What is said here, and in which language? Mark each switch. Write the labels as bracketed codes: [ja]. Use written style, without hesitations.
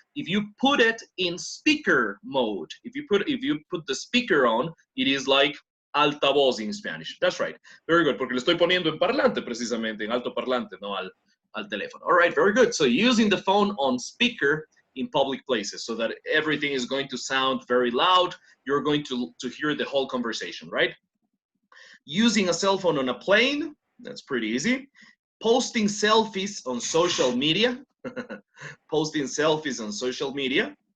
[en] If you put it in speaker mode, if you put the speaker on, it is like altavoz in Spanish. That's right. Very good, [es] porque lo estoy poniendo en parlante precisamente, en alto parlante, no al teléfono. [en] All right, very good. So using the phone on speaker in public places so that everything is going to sound very loud. You're going to hear the whole conversation, right? Using a cell phone on a plane, that's pretty easy. Posting selfies on social media. Posting selfies on social media.